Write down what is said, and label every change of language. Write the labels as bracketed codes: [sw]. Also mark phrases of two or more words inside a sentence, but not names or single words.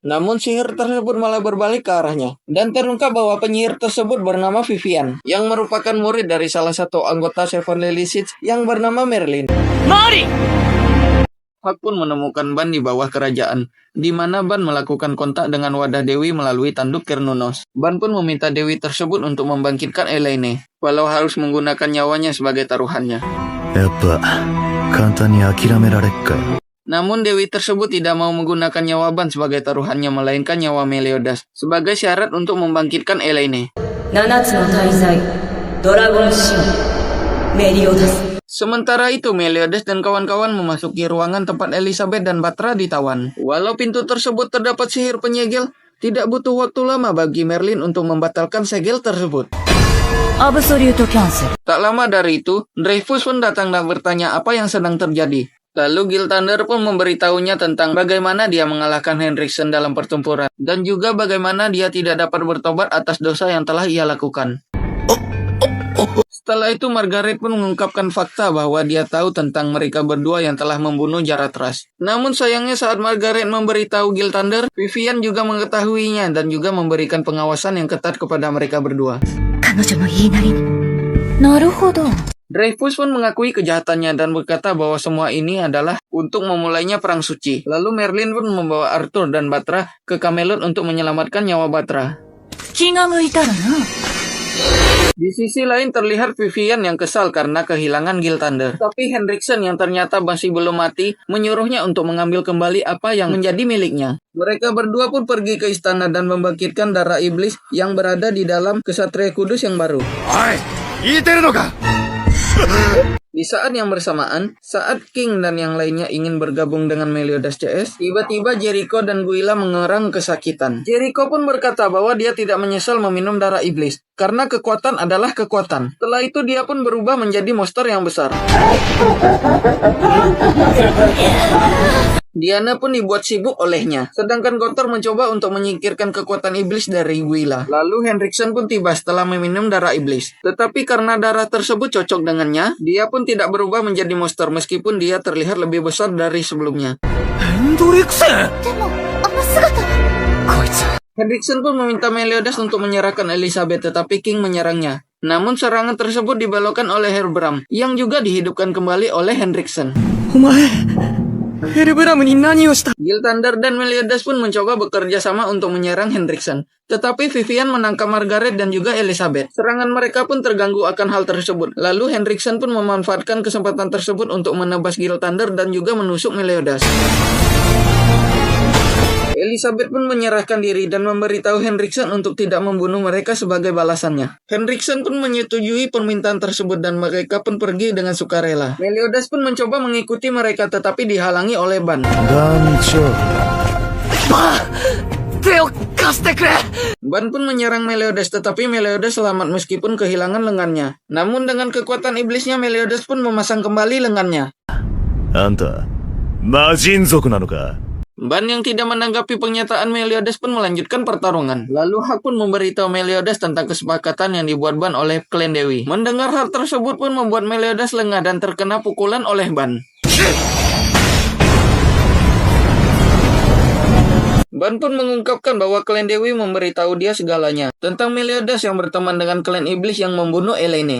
[id] Namun sihir tersebut malah berbalik ke arahnya. Dan terungkap bahwa penyihir tersebut bernama Vivian, yang merupakan murid dari salah satu anggota Seven Lily Seeds yang bernama Merlin. Mari! Hak pun menemukan Ban di bawah kerajaan, di mana Ban melakukan kontak dengan wadah Dewi melalui tanduk Cernunnos. Ban pun meminta Dewi tersebut untuk membangkitkan Elaine, walau harus menggunakan nyawanya sebagai taruhannya. [ja] やっぱ簡単に諦められっかよ。 [id] Namun Dewi tersebut tidak mau menggunakan nyawa Ban sebagai taruhannya, melainkan nyawa Meliodas sebagai syarat untuk membangkitkan Elaine. [ja] 7 つの大罪ドラゴンシンメリオダス [id] Sementara itu, Meliodas dan kawan-kawan memasuki ruangan tempat Elizabeth dan Batra ditawan. Walau pintu tersebut terdapat sihir penyegel, tidak butuh waktu lama bagi Merlin untuk membatalkan segel tersebut. [ja] アブソリュートキャンセル [id] Tak lama dari itu, Dreyfus pun datang dan bertanya apa yang sedang terjadi. Lalu Gilthander pun memberitahunya tentang bagaimana dia mengalahkan Hendrickson dalam pertempuran, dan juga bagaimana dia tidak dapat bertobat atas dosa yang telah ia lakukan. Setelah itu Margaret pun mengungkapkan fakta bahwa dia tahu tentang mereka berdua yang telah membunuh Jaratras. Namun sayangnya saat Margaret memberitahu Gilthander, Vivian juga mengetahuinya dan juga memberikan pengawasan yang ketat kepada mereka berdua. [ja] 彼女の言いなりに。なるほど。 [id] Dreyfus pun mengakui kejahatannya dan berkata bahwa semua ini adalah untuk memulainya perang suci. Lalu Merlin pun membawa Arthur dan Batra ke Camelot untuk menyelamatkan nyawa Batra. [ja] 気が向いたらな。 [id] Di sisi lain terlihat Vivian yang kesal karena kehilangan Gilthander. Tapi Hendrickson yang ternyata masih belum mati menyuruhnya untuk mengambil kembali apa yang menjadi miliknya. Mereka berdua pun pergi ke istana dan membangkitkan darah iblis yang berada di dalam kesatria kudus yang baru. [ja] おい聞いてるのか [id] Di saat yang bersamaan, saat King dan yang lainnya ingin bergabung dengan Meliodas CS, tiba-tiba Jericho dan Guila mengerang kesakitan. Jericho pun berkata bahwa dia tidak menyesal meminum darah iblis, karena kekuatan adalah kekuatan. Setelah itu dia pun berubah menjadi monster yang besar. Diana pun dibuat sibuk olehnya, sedangkan Gothor mencoba untuk menyingkirkan kekuatan iblis dari Guila. Lalu Hendrickson pun tiba setelah meminum darah iblis. Tetapi karena darah tersebut cocok dengannya, dia pun tidak berubah menjadi monster meskipun dia terlihat lebih besar dari sebelumnya. [ja] ヘンドリクセンでも、あの姿は。こいつ [id] Hendrickson pun meminta Meliodas untuk menyerahkan Elizabeth, tetapi King menyerangnya. Namun serangan tersebut dibelokkan oleh Herbram, yang juga dihidupkan kembali oleh Hendrickson. [ja] お前ヘルブラムに何をした [id] Gilthander dan Meliodas pun mencoba bekerja sama untuk menyerang Hendrickson. Tetapi Vivian menangkap Margaret dan juga Elizabeth. Serangan mereka pun terganggu akan hal tersebut. Lalu Hendrickson pun memanfaatkan kesempatan tersebut untuk menebas Gilthander dan juga menusuk Meliodas. Elizabeth pun menyerahkan diri dan memberitahu Hendrickson untuk tidak membunuh mereka sebagai balasannya. Hendrickson pun menyetujui permintaan tersebut dan mereka pun pergi dengan sukarela. Meliodas pun mencoba mengikuti mereka tetapi dihalangi oleh Ban. [ja] 団長手を貸してくれ [id] Ban pun menyerang Meliodas tetapi Meliodas selamat meskipun kehilangan lengannya. Namun dengan kekuatan iblisnya Meliodas pun memasang kembali lengannya. [ja] あんた魔人族なのか [id] Ban yang tidak menanggapi pernyataan Meliodas pun melanjutkan pertarungan. Lalu Hak pun memberitahu Meliodas tentang kesepakatan yang dibuat Ban oleh klan Dewi. Mendengar hal tersebut pun membuat Meliodas lengah dan terkena pukulan oleh Ban. Ban pun mengungkapkan bahwa klan Dewi memberitahu dia segalanya tentang Meliodas yang berteman dengan klan iblis yang membunuh Elene.